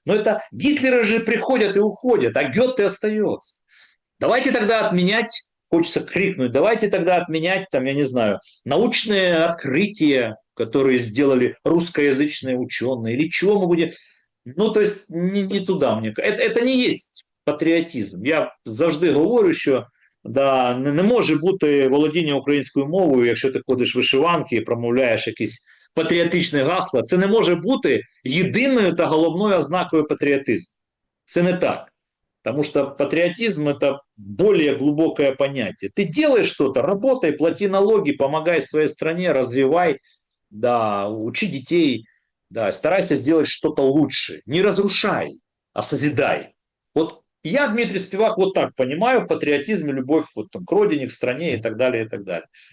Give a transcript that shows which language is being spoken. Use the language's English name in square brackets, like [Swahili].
[Russian] Но это Гитлеры же приходят и уходят, а Гёте остается. Давайте тогда отменять, хочется крикнуть, давайте тогда отменять, там, я не знаю, научные открытия, которые сделали русскоязычные ученые, или чего мы будем... Ну, то есть, не туда мне. Это не есть патріотизм. [Ukrainian] Я завжди говорю, що да, не може бути володіння українською мовою, якщо ти ходиш в вишиванки і промовляєш якісь патріотичні гасла. Це не може бути єдиною та головною ознакою патріотизму. Це не так. [Russian] Потому что патриотизм – это более глубокое понятие. Ты делаешь что-то, работай, плати налоги, помогай своей стране, развивай, да, учи детей, да, старайся сделать что-то лучше. Не разрушай, а созидай. Вот я, Дмитрий Спивак, вот так понимаю патриотизм и любовь вот, там, к родине, к стране и так далее, и так далее.